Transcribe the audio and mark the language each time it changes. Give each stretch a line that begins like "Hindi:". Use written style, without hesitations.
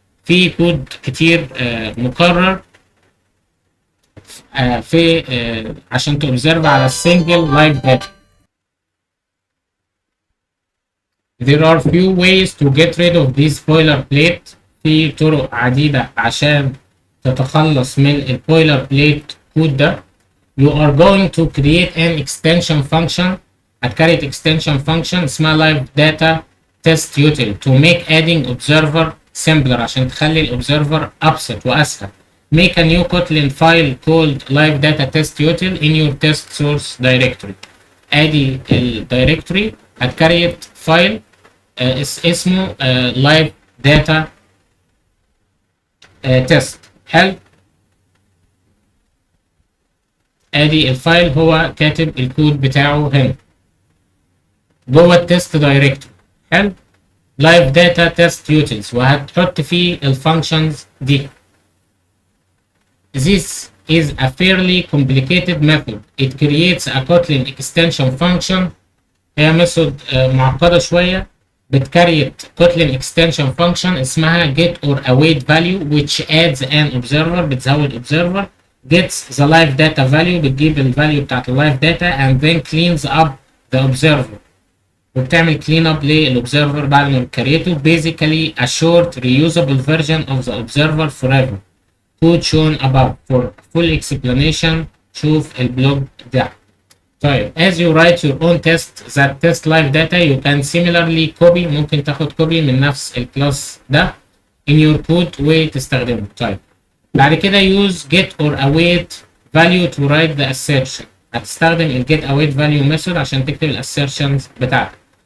Arabic: في كود كتير مكرر في عشان تobserve على single live data.
English: there are few ways to get rid of this boilerplate.
Arabic: في طرق عديدة عشان تتخلص من البويلر بليت كود ده.
English: you are going to create an extension function. هتكريت extension function اسمها live data test util to make adding observer simpler
Arabic: عشان تخلي الobserver أبسط وأسهل.
English: make a new Kotlin file called live data test util in your test source directory.
Arabic: ادي الدايركتوري هتكريت فايل اسمه live data test. حلو. ادي الفايل هو كاتب الكود بتاعه هنا جوه التست دايركتوري. حلو. لايف داتا تيست يوتيلز وهتحط فيه الفانكشنز دي.
English: This is a fairly complicated method. It creates a Kotlin extension function.
Arabic: هي ميثود معقدة شوية بتكريت Kotlin extension function اسمها get or await value
English: which adds an observer.
Arabic: بتزود observer
English: gets the live data value،
Arabic: بتجيب الفاليو بتاعت اللايف داتا
English: and then cleans up the observer
Arabic: وبتعمل clean up للobserver بعد ما بتكريته.
English: basically a short reusable version of the observer forever. code shown above. for full explanation
Arabic: شوف البلوج ده.
English: طيب as you write your own test that test live data you can similarly copy،
Arabic: ممكن تاخد كوبي من نفس الكلاس ده
English: in your code وتستخدمه.
Arabic: طيب بعد كده
English: use get or await value to write the assertion.
Arabic: هتستخدم ال get await value method عشان تكتب ال assertions بتاعتك.